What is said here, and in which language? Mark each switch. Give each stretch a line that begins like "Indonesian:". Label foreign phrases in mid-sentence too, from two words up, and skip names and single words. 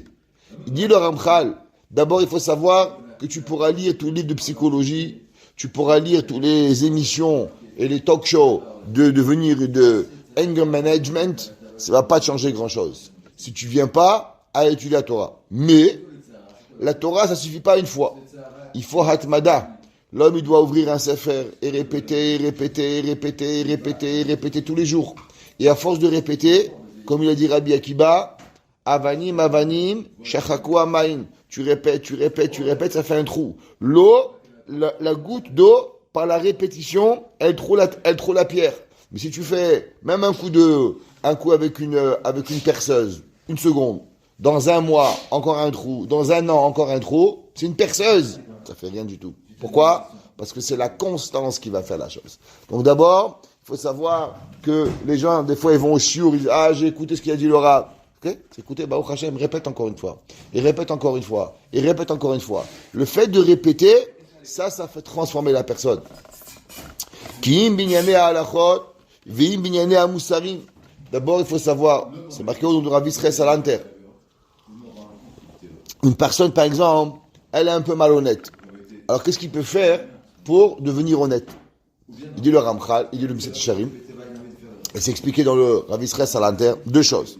French: Il dit le Ramchal, d'abord, il faut savoir que tu pourras lire tous les livres de psychologie, tu pourras lire toutes les émissions et les
English: talk shows
French: de devenir de
English: anger management,
French: ça va pas te changer grand chose. Si tu viens pas à étudier la Torah. Mais, la Torah, ça suffit pas une fois. Il faut hatmada. L'homme, il doit ouvrir un sefer et répéter tous les jours. Et à force de répéter, comme il a dit Rabbi Akiba,
Hebrew: אבנים שחקו מים.
French: Tu répètes, ça fait un trou. L'eau, la goutte d'eau, par la répétition, elle troue la pierre. Mais si tu fais même un coup avec une perceuse, une seconde, dans un mois, encore un trou, dans un an, encore un trou, c'est une perceuse. Ça fait rien du tout. Pourquoi? Parce que c'est la constance qui va faire la chose. Donc d'abord, il faut savoir que les gens, des fois, ils vont au chiour, ils disent, j'ai écouté ce qu'il a dit le Rav. Ok? C'est écouté,
Hebrew: ברוך השם,
French: répète encore une fois. Et répète encore une fois. Et répète encore une fois. Le fait de répéter, ça fait transformer la personne.
Hebrew: כי אם בניני ההלכות ואם בניני המוסרים.
French: D'abord, il faut savoir, c'est marqué au nom de Rav Israël Salanter. Une personne, par exemple, elle est un peu malhonnête. Alors, qu'est-ce qu'il peut faire pour devenir honnête? Il dit le Ramchal, il dit le Messiat Yesharim. Et c'est expliqué dans le Rav Israël Salanter, deux choses.